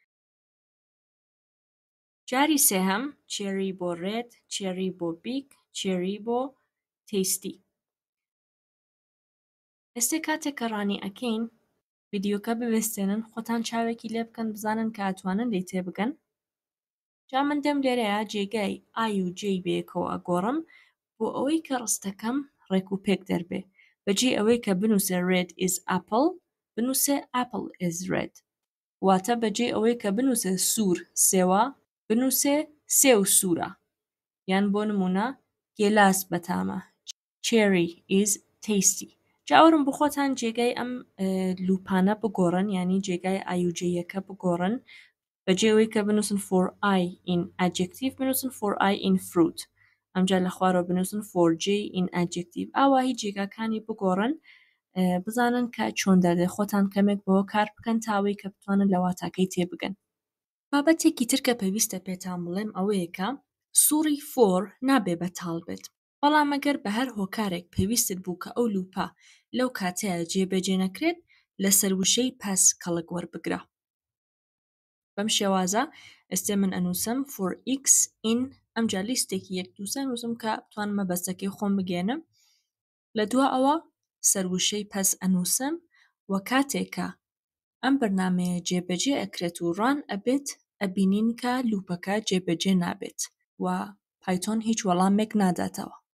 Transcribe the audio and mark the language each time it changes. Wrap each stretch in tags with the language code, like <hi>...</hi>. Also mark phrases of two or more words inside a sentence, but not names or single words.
<ckb>جاری سێهەم چێری بۆ ڕێد چێری بۆ بیگ چێری بۆ تێستی ئێستا کاتێک کە ڕانی ئەکەین ڤیدیۆکە بوێستێنن خۆتان چاوێکی لێ بکەن بزانن کە ئەتوانن لێی تێبگەن جا من دەم لێرەیە جێگای ئای و جێی بەیەکەوە ئەگۆڕم بۆ ئەوەی کە ڕستەکەم ڕێک و پێک دەربێ بەجێ ئەوەی کە بنووسێ</ckb> <en>red is apple</en> <ckb>بنووسێ</ckb> <en>apple is red</en> <ckb>واتە بەجێ ئەوەی کە بنووسێ سوور سێوە بنووسێ سێو سوورە یان بۆ نمونە گێلاس بەتامە</ckb> <en>cherry is tasty</en> <ckb>جاورم بخۆتان جێگای ئەم لوپانە بگۆڕن ینی جێگای ئایوجەیەکە بگۆڕن بەجێەوەی کە بنووسن</ckb> <en>for I in adjective</en> <ckb>بنووسن</ckb> <en>for I in fruit</en> <ckb>ئەمجا لە خوارەوە بنووسن</ckb> <en>for J in adjective</en> <ckb>ئاوا هیچ جێگاکانی بگۆڕن بزانن کە چۆن دەردێ خۆتان کەمێک بەوە کار بکەن تاوەی کە بتوانن لە واتاکەی تێبگەن بابەتێکی تر کە پێویستە پێتان بڵێم ئەوەیە کە سووری for نابێ بەتاڵ بێت بەڵام ئەگەر بە هەر هۆکارێک پێویستت بوو کە ئەو لوپە لەو کاتەیە جێبەجێ نەکرێت لەسەر وشەی پاس کەڵک وەربگرە بەم شێوازە ئێستێ من ئەنووسم</ckb> <en>for x in</en> <ckb>ئەمجا لیستێکی یەک دووسە نووسم کە بتوانم مەبەستەکەی خۆم بگێنم لە دووە ئەوە سەروشەی پاس ئەنووسم و کاتێکە ئەم بەرنامەیە جێبەجێ ئەکرێت و ڕان ئەبێت ئەبینین کە لوپەکە جێبەجێ نابێت و پایتۆن هیچ وەڵامێک ناداتەوە</ckb>